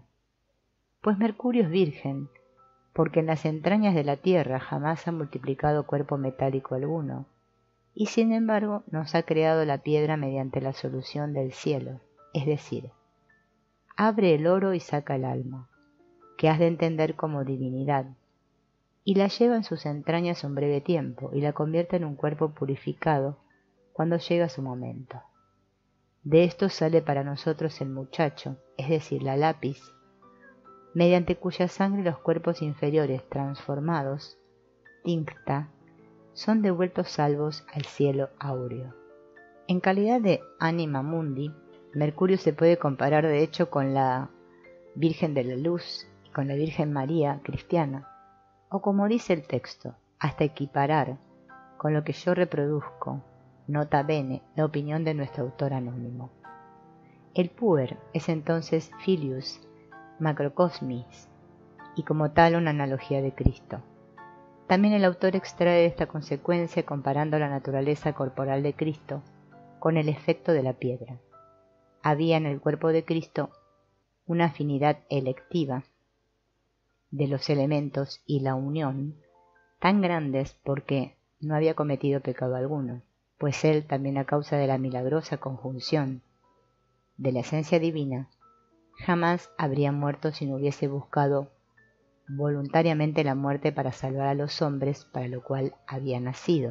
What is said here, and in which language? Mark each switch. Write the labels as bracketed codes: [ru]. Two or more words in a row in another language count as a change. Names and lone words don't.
[es] Pues Mercurio es virgen, porque en las entrañas de la tierra jamás ha multiplicado cuerpo metálico alguno, y sin embargo nos ha creado la piedra mediante la solución del cielo, es decir, abre el oro y saca el alma, que has de entender como divinidad, y la lleva en sus entrañas un breve tiempo y la convierte en un cuerpo purificado cuando llega su momento. De esto sale para nosotros el muchacho, es decir, la lápiz, mediante cuya sangre los cuerpos inferiores transformados, tincta, son devueltos salvos al cielo áureo. En calidad de [la] anima mundi, [es] Mercurio se puede comparar de hecho con la Virgen de la Luz y con la Virgen María cristiana, o como dice el texto, hasta equiparar con lo que yo reproduzco, [la] nota bene, [es] la opinión de nuestro autor anónimo. El puer es entonces [la] filius macrocosmis [es] y como tal una analogía de Cristo. También el autor extrae esta consecuencia comparando la naturaleza corporal de Cristo con el efecto de la piedra. Había en el cuerpo de Cristo una afinidad electiva de los elementos y la unión tan grandes porque no había cometido pecado alguno, pues él también a causa de la milagrosa conjunción de la esencia divina jamás habría muerto si no hubiese buscado voluntariamente la muerte para salvar a los hombres, para lo cual había nacido.